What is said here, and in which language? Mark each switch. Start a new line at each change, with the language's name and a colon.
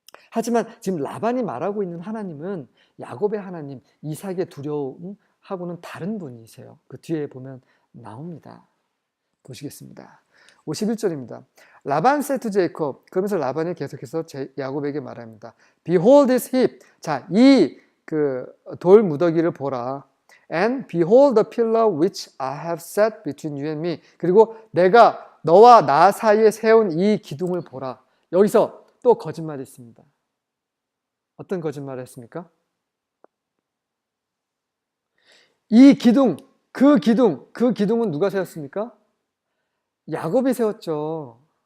Korean: 하지만 지금 라반이 말하고 있는 하나님은 야곱의 하나님, 이삭의 두려움하고는 다른 분이세요. 그 뒤에 보면 나옵니다. 보시겠습니다. 51절입니다. 라반
English: said to Jacob,
Korean: 그러면서 라반이 계속해서 야곱에게 말합니다.
English: Behold this heap.
Korean: 자, 이 돌 무더기를 보라.
English: And behold the pillar which I have set between you and me.
Korean: 그리고 내가 너와 나 사이에 세운 이 기둥을 보라. 여기서 또 거짓말이 있습니다. 어떤 거짓말을 했습니까? 이 기둥, 그 기둥은 누가 세웠습니까? 야곱이 세웠죠.